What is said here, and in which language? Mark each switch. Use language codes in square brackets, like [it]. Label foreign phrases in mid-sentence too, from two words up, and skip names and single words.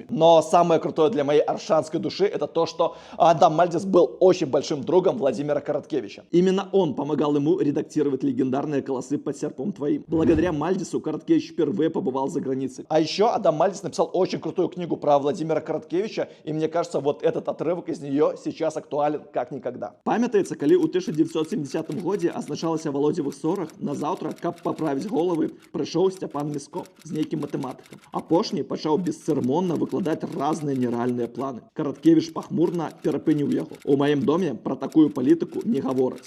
[ru] Но самое крутое для моей аршанской души это то, что Адам Мальдис был очень большим другом Владимира Короткевича. Именно он помогал ему редактировать легендарные «Колосы под серпом твоим». Благодаря Мальдису Короткевич впервые побывал за границей. А еще Адам Мальдис написал очень крутую книгу про Владимира Короткевича, и мне кажется, вот этот отрывок из нее сейчас актуален как никогда. [be] Памятаецца, калі ў 1970 годзе азначалася валодзевых ссорах, назаўтра, каб паправіць головы, прыйшоў Сцяпан Місков з нейкім матэматыкам. Апошні пачаў бесцырымонна выкладаць разныя нерэальныя планы. Короткевич пахмурна перапыніў яго. У маім доме пра такую палітыку не гавораць.